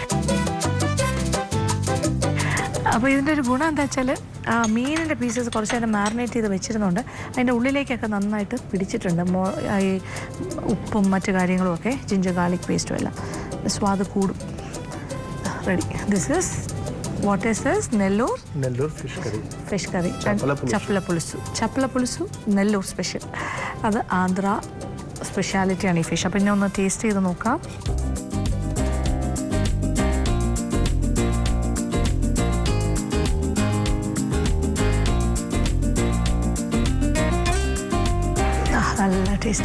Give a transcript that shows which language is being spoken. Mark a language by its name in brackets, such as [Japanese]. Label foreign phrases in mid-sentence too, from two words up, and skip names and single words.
[Malayalam] അപ്പോൾ ഇതിൻ്റെ ഒരു ഗുണം എന്താ വെച്ചാൽ ആ മീനിൻ്റെ പീസസ് കുറച്ച് നേരം മാറിനേറ്റ് ചെയ്ത് വെച്ചിരുന്നുണ്ട് അതിൻ്റെ ഉള്ളിലേക്കൊക്കെ നന്നായിട്ട് പിടിച്ചിട്ടുണ്ട്. ഈ ഉപ്പും മറ്റു കാര്യങ്ങളും ഒക്കെ [English] ginger garlic paste [Malayalam] എല്ലാം സ്വാദ് കൂടും. റെഡി. [English] this is what is this? Nellore fish curry and chappala pulusu Nellore special. [Malayalam] അത് ആന്ധ്ര സ്പെഷ്യാലിറ്റിയാണ് ഈ ഫിഷ്. അപ്പം ഇനി ഒന്ന് ടേസ്റ്റ് ചെയ്ത് നോക്കാം. നല്ല ടേസ്റ്റ്.